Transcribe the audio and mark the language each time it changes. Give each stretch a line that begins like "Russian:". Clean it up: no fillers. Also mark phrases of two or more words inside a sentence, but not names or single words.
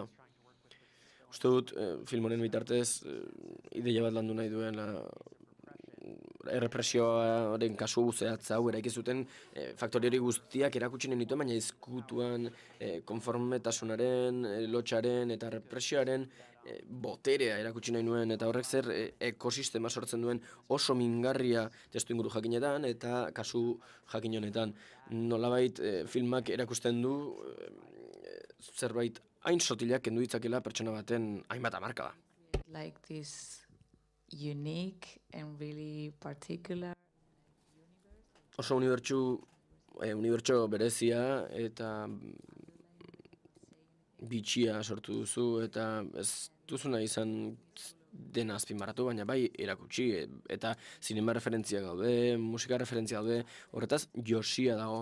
Basque: Uste dut, film honen bitartez, ideia bat landu nahi duen errepresioaren kasu zehatza hau eraiki zuten faktori hori guztiak erakutsi nahi nituen, baina izkutuan konformetasunaren, lotsaren eta represioaren boterea erakutsi nahi nuen, eta horrek zer ekosistema sortzen duen oso mingarria testu inguru jakinetan eta kasu jakin honetan. Nolabait filmak erakusten du zerbait hain sotilak kendu ditzakela pertsona baten hainbat hamarkada.
English: Like this unique and really particular.
Basque: Oso unibertso berezia eta bitxia sortu duzu eta ez duzuna izan dena azpimarratu, baina bai erakutsi eta zinema referentzia gaude, musika referentzia gaude, horretaz josia dago.